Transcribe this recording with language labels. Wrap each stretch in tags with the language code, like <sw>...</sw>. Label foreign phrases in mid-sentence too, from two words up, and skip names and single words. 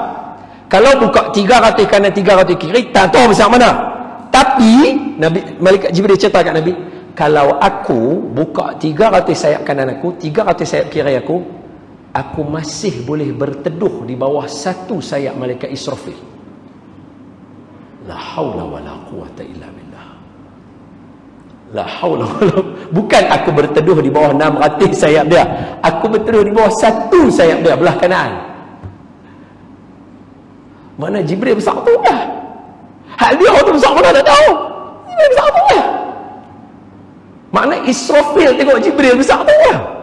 <ms>Kalau buka 300 kanan, 300 kiri, tak tahu besar mana. Tapi malaikat Jibril cerita kat Nabi, kalau aku buka 300 sayap kanan aku, 300 sayap kiri aku masih boleh berteduh di bawah satu sayap malaikat Israfil.</ms> <ar>لا حول ولا قوة إلا بالله. لا حول ولا.</ar> <ms>Bukan aku berteduh di bawah 600 sayap dia, aku berteduh di bawah satu sayap dia belah kanan. Mana Jibril besar tu lah. Hal dia tu besar mana tak tahu. Jibril besar tu lah. Makna Israfil tengok Jibril besar tu lah.</ms>